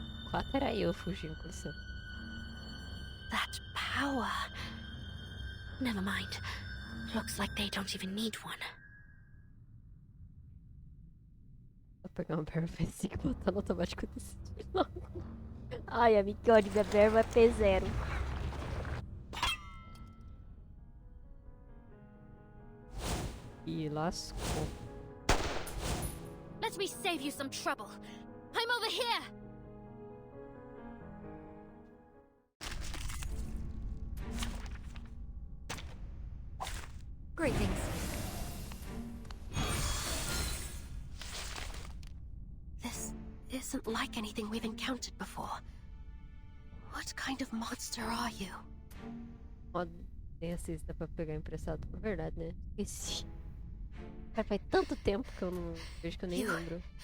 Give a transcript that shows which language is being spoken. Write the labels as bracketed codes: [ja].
[pt] Quatro era eu fugindo com você. [en] That power. Never mind. Looks like they don't even need one. [pt] Vou pegar uma perfeição e botar no automático desse. Ai, amigão, minha berma é P0. E lascou. [en] Let me save you some trouble. I'm over here. Greetings. This isn't like anything we've encountered before. What kind of monster are you? [pt] Ó, tem assist, dá pra pegar emprestado. É verdade, né? Esqueci. Cara, faz tanto tempo que eu não vejo que eu nem lembro.